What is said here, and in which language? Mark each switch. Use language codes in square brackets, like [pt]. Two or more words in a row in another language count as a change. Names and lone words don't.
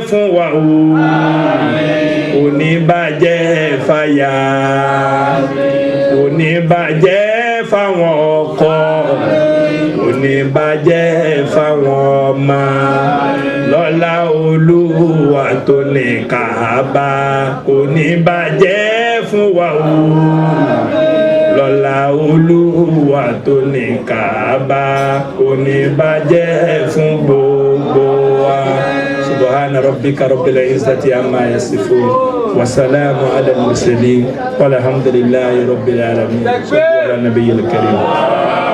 [yo] fún wa o kò ní bàjẹ́ fáyà kò ní bàjẹ́ fáwọn ọkọ kò ní bàjẹ́ fáwọn ọmọ lọ́lá Olúwa tó ní Káàbà kò ní bàjẹ́ fún wa o lọ́lá Olúwa tó ní Káàbà kò ní bàjẹ́ fún gbogbo wa. [ar] سبحان ربك رب العزة عما يصفون وسلام على المرسلين والحمد لله رب العالمين. على النبي الكريم.